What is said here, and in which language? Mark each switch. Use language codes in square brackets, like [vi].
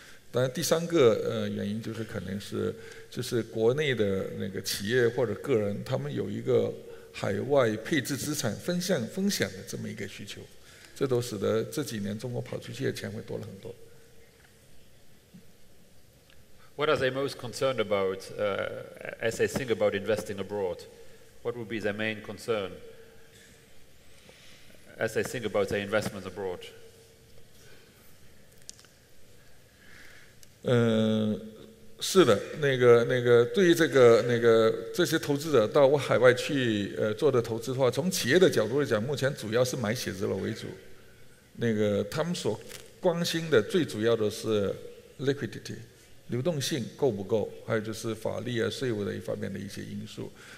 [zh] 当然，第三个原因就是可能就是国内的企业或者个人，他们有一个海外配置资产分享的这么一个需求，这都使得这几年中国跑出去的钱会多了很多。 [en] What are they most concerned about as they think about investing abroad? What would be their main concern as they think about their investments abroad? [zh] 是的，对于这些投资者到海外去做的投资的话，从企业的角度来讲，目前主要是买写字楼为主。他们所关心的最主要的是 liquidity， 流动性够不够，还有就是法律啊、税务的一方面的一些因素。